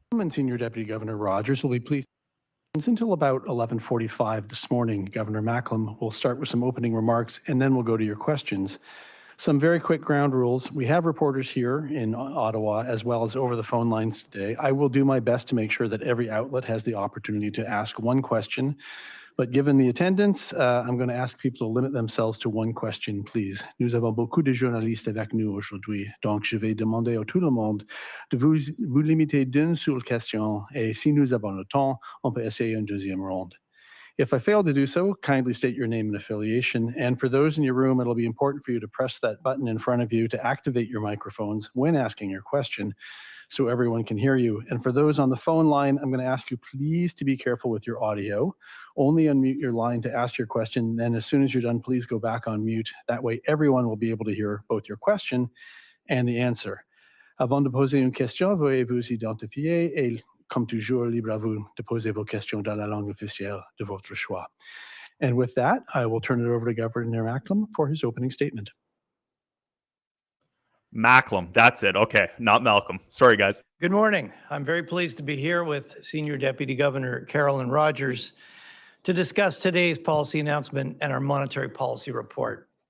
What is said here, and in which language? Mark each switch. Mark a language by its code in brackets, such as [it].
[en] And Senior Deputy Governor Rogers will be pleased. Until about 11:45 this morning, Governor Macklem will start with some opening remarks, and then we'll go to your questions. Some very quick ground rules. We have reporters here in Ottawa as well as over the phone lines today. I will do my best to make sure that every outlet has the opportunity to ask one question. But given the attendance, I'm going to ask people to limit themselves to one question, please. [fr] Nous avons beaucoup de journalistes avec nous aujourd'hui, donc je vais demander à tout le monde de vous limiter d'une seule question, et si nous avons le temps, on peut essayer une deuxième ronde. [en] If I fail to do so, kindly state your name and affiliation. And for those in your room, it'll be important for you to press that button in front of you to activate your microphones when asking your question, so everyone can hear you. And for those on the phone line, I'm going to ask you please to be careful with your audio. Only unmute your line to ask your question. Then as soon as you're done, please go back on mute. That way everyone will be able to hear both your question and the answer. [fr] Avant de poser une question, veuillez vous identifier et comme toujours, libre à vous de poser vos questions dans la langue officielle de votre choix. [en] And with that, I will turn it over to Governor Macklem for his opening statement. Macklem, that's it. Okay, not Malcolm. Sorry, guys. Good morning. I'm very pleased to be here with Senior Deputy Governor Carolyn Rogers to discuss today's policy announcement and our monetary policy report.